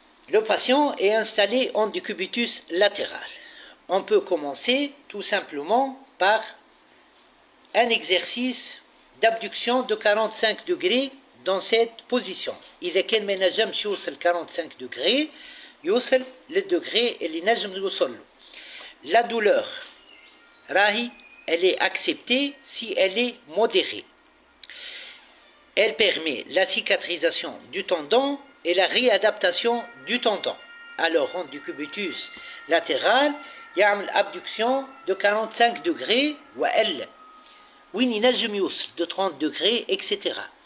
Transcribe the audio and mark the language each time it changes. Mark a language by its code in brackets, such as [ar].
[fr] Le patient est installé en décubitus latéral. On peut commencer tout simplement par un exercice d'abduction de 45 degrés dans cette position. [ar] إذا كان ما نجمش يوصل [fr] 45 degrés [ar] يوصل للdegré اللي نجم يوصل له. [fr] La douleur [ar] راهي [fr] elle est acceptée si elle est modérée. Elle permet la cicatrisation du tendon et la réadaptation du tendon. Alors, en décubitus latéral, il y a une abduction de 45 degrés, ou elle, de 30 degrés, etc.